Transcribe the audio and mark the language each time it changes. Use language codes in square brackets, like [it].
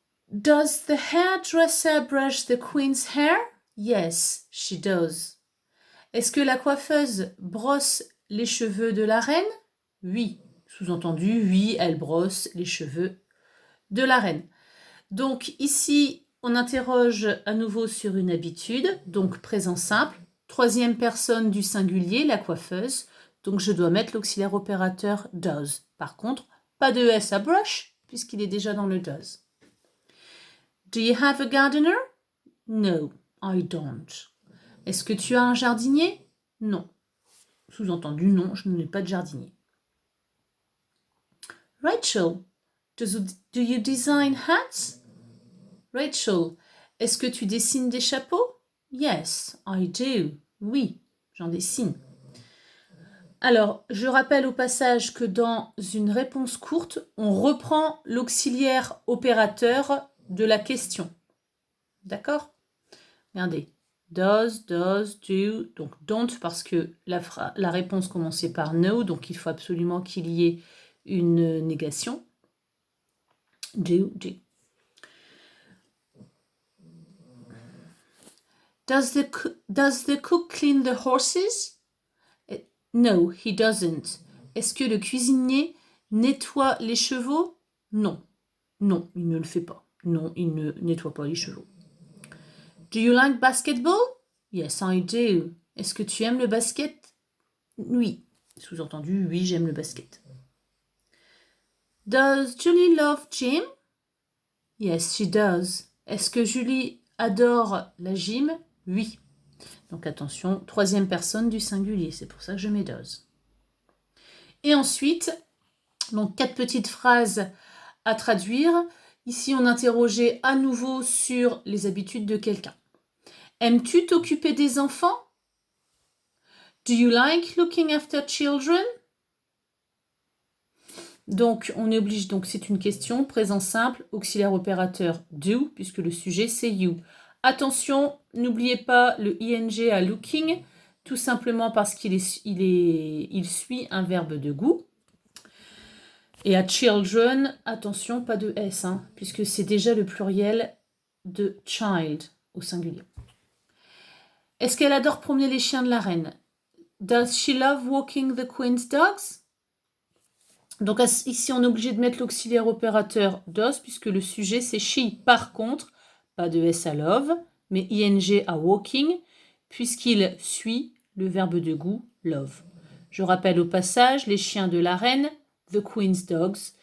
[en] Does the hairdresser brush the queen's hair? Yes, she does. [fr] Est-ce que la coiffeuse brosse les cheveux de la reine? Oui. Sous-entendu, oui, elle brosse les cheveux de la reine. Donc ici, on interroge à nouveau sur une habitude, donc présent simple, troisième personne du singulier, la coiffeuse. Donc je dois mettre l'auxiliaire opérateur does. Par contre, pas de S à brush, puisqu'il est déjà dans le does. [en] Do you have a gardener? No, I don't. [fr] Est-ce que tu as un jardinier? Non. Sous-entendu, non, je n'ai pas de jardinier. [en] Rachel, do you design hats? [fr] Rachel, est-ce que tu dessines des chapeaux? [en] Yes, I do. [fr] Oui, j'en dessine. Alors, je rappelle au passage que dans une réponse courte, on reprend l'auxiliaire opérateur de la question. D'accord? Regardez. Does, do, donc don't parce que la réponse commençait par no, donc il faut absolument qu'il y ait une négation. [en] Do. Does the cook clean the horses? No, he doesn't. [fr] Est-ce que le cuisinier nettoie les chevaux? Non. Non, il ne le fait pas. Non, il ne nettoie pas les chevaux. [en] Do you like basketball? Yes, I do. [fr] Est-ce que tu aimes le basket? Oui. Sous-entendu, oui, j'aime le basket. [en] Does Julie love gym? Yes, she does. [fr] Est-ce que Julie adore la gym? Oui. Donc attention, troisième personne du singulier, c'est pour ça que je mets does. Et ensuite, donc 4 petites phrases à traduire. Ici, on interrogeait à nouveau sur les habitudes de quelqu'un. Aimes-tu t'occuper des enfants? [en] Do you like looking after children? [fr] Donc, on est obligé, donc c'est une question, présent simple, auxiliaire opérateur do, puisque le sujet c'est you. Attention, n'oubliez pas le ing à looking, tout simplement parce qu'il il suit un verbe de goût. Et à children, attention, pas de S, hein, puisque c'est déjà le pluriel de child au singulier. Est-ce qu'elle adore promener les chiens de la reine? [en] Does she love walking the queen's dogs? [fr] Donc ici, on est obligé de mettre l'auxiliaire opérateur does, puisque le sujet c'est she. Par contre, pas de S à love, mais ing à walking, puisqu'il suit le verbe de goût love. Je rappelle au passage les chiens de la reine, [en] the queen's dogs.